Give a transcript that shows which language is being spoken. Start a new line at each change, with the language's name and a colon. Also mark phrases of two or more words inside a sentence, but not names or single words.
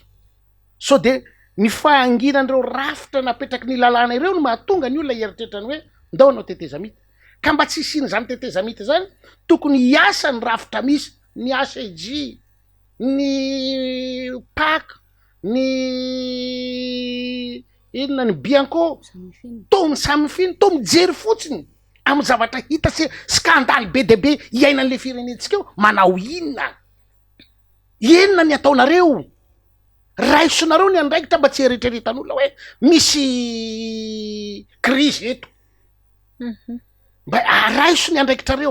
Malagasy: So de ny fahanginan'ireo rafitra napetraky ny lalàna ireo no mahatonga ny olona hieritreritra ny hoe ndao anao tetezamita. Ka mba tsy isiany zany tetezamita zany tokony hiasa ny rafitra misy, ny ACJ, ny PAC, ny inona ny Bianco, to misamifiny, to mijery fotsiny amy zavatra hita se skandaly be de be iainan'le firenentsika eo. Manao inona ny ataonareo? Raisonareo ny andraikitra mba tsy eritreretan'olona hoe misy crise eto. Mba araiso ny andraikitrareo.